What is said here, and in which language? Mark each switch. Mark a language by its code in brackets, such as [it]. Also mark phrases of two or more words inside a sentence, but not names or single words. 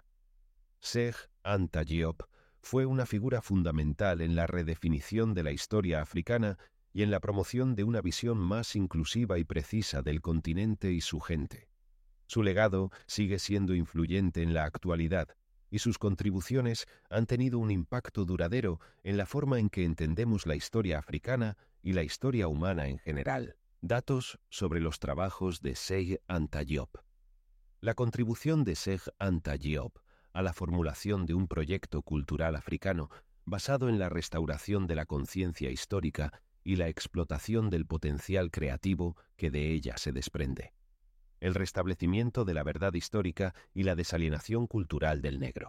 [es] Cheikh Anta Diop fue una figura fundamental en la redefinición de la historia africana y en la promoción de una visión más inclusiva y precisa del continente y su gente. Su legado sigue siendo influyente en la actualidad, y sus contribuciones han tenido un impacto duradero en la forma en que entendemos la historia africana y la historia humana en general. Datos sobre los trabajos de Cheikh Anta Diop. La contribución de Cheikh Anta Diop a la formulación de un proyecto cultural africano basado en la restauración de la conciencia histórica y la explotación del potencial creativo que de ella se desprende. El restablecimiento de la verdad histórica y la desalienación cultural del negro.